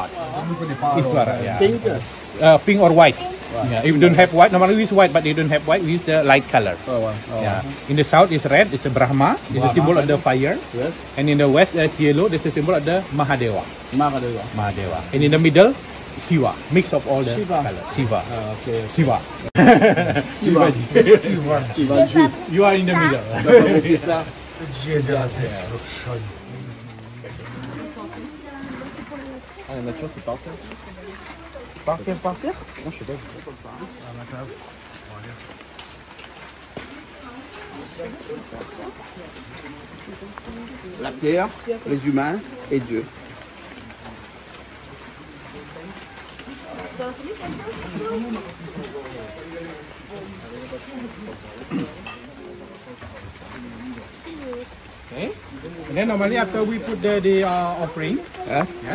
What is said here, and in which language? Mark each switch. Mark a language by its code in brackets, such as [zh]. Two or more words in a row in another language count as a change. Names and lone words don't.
[en] Iswara. Yeah. Pink or white. Yeah. If you don't have white, normally we use white, but you don't have white, we use the light color. Yeah. In the south is red, it's a Brahma, it's a symbol of the fire. Yes. And in the west is yellow, this is a symbol of the Mahadeva. Mahadeva. Mahadeva. And in the middle, Siva, mix of all the Shiva. colors. Siva. Okay. Siva. Siva. You are in the middle. [fr] C'est ça. Ah, la nature, c'est par terre. Par terre, par terre. Non, je sais pas. La terre, les humains et Dieu. [en] Okay. And then normally after we put the offering, Yes?